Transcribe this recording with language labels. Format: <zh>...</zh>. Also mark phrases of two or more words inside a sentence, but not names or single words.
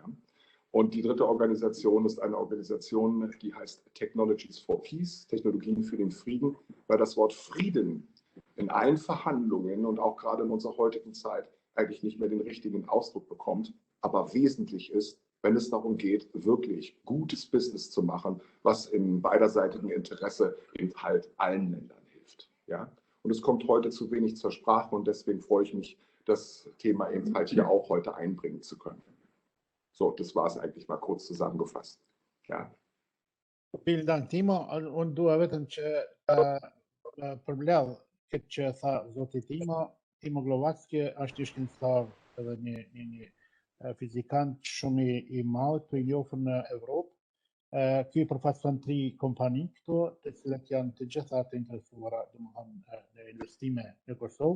<de>Und die dritte Organisation ist eine Organisation, die heißt Technologies for Peace, Technologien für den Frieden, weil das Wort Frieden in allen Verhandlungen und auch gerade in unserer heutigen Zeit eigentlich nicht mehr den richtigen Ausdruck bekommt, aber wesentlich ist, wenn es darum geht, wirklich gutes Business zu machen, was im beiderseitigen Interesse eben halt allen Ländern hilft. Ja? Und es kommt heute zu wenig zur Sprache und deswegen freue ich mich, das Thema eben halt hier auch heute einbringen zu können. So, das war es eigentlich mal kurz zusammengefasst. Ja. Vielen Dank, Timo.</de> <sq>Und du vetëm që përmbledh këtë që tha zoti Timo Glowacki është i shkencëtar edhe një fizikant shumë i madh të njohur në Evropë. Ky përfaqëson 3 kompani këtu, të cilat janë të gjitha të interesuara domethënë në investime në Kosovë.</sq>